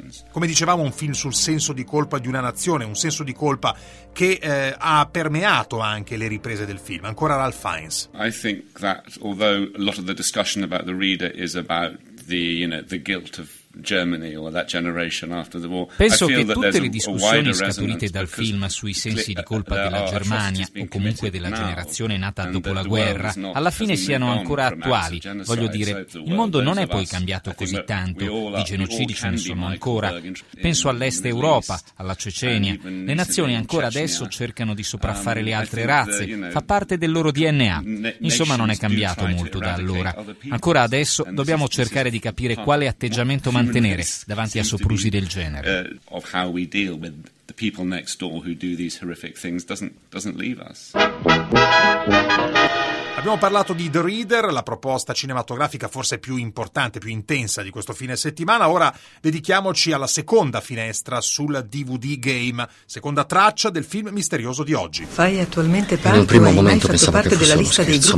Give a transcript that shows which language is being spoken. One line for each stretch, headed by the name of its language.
Italian: Come dicevamo, un film sul senso di colpa di una nazione, un senso di colpa che ha permeato anche le riprese del film. Ancora Ralph Fiennes.
English: I think that although a lot of the discussion about The Reader is about the, you know, the guilt of Germany or that generation after the war.
Italian: Penso che tutte le discussioni scaturite dal film sui sensi di colpa della Germania o comunque della generazione nata dopo la guerra alla fine siano ancora attuali. Voglio dire, il mondo non è poi cambiato così tanto, di genocidi ce ne sono ancora. Penso all'est Europa, alla Cecenia. Le nazioni ancora adesso cercano di sopraffare le altre razze, fa parte del loro DNA. Insomma, non è cambiato molto da allora. Ancora adesso dobbiamo cercare di capire quale atteggiamento mantenere davanti a soprusi del genere.
English: Of how we deal with the people next door who do these horrific things doesn't leave us.
Italian: Abbiamo parlato di The Reader, la proposta cinematografica forse più importante, più intensa di questo fine settimana. Ora dedichiamoci alla seconda finestra sul DVD game, seconda traccia del film misterioso di oggi. Fai attualmente parte, in un primo momento hai mai fatto parte della lista dei gruppi,